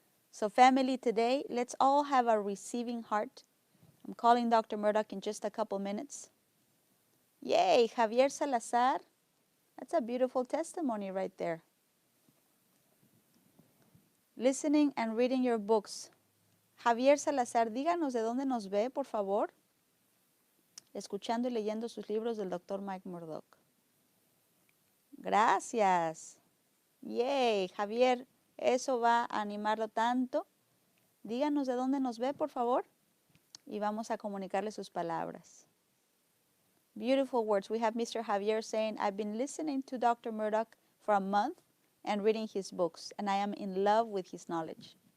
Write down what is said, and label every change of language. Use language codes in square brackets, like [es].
[en] So family, today, let's all have a receiving heart. I'm calling Dr. Murdoch in just a couple minutes. Yay, Javier Salazar. That's a beautiful testimony right there. Listening and reading your books. [es] Javier Salazar, díganos de dónde nos ve, por favor. Escuchando y leyendo sus libros del Dr. Mike Murdoch. Gracias. Yay, Javier, eso va a animarlo tanto. Díganos de dónde nos ve, por favor. Y vamos a comunicarle sus palabras. [en] Beautiful words. We have Mr. Javier saying, I've been listening to Dr. Murdoch for a month and reading his books, and I am in love with his knowledge.